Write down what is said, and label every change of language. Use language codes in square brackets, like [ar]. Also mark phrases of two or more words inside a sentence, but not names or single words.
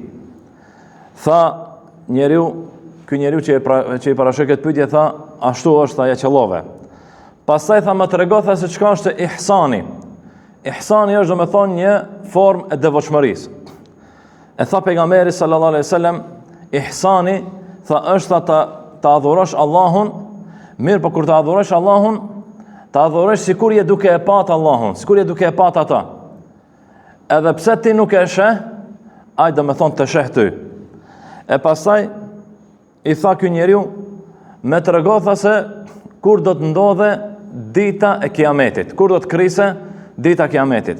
[sq] Tha ky njeriu që i parashoi këtë pyetje tha: "Ashtu është," tha, ja qellove. Pastaj tha: "Më trego tha se çka është ihsani." Ihsani është, do me thonë, një formë e devotshmërisë. E tha pejgamberi [ar] صلى الله عليه وسلم, [sq] ihsani tha është ta adhurosh Allahun, mirë po kur ta adhurosh Allahun, ta adhurosh sikur je duke e pat Allahun, sikur je duke e pat ata. Edhe pse ti nuk e sheh, ai do me thonë të sheh ty. E pastaj i tha ky njeriu: "Me trego tha se kur do të ndodhe dita e kiametit, kur do të krise dita e kiametit."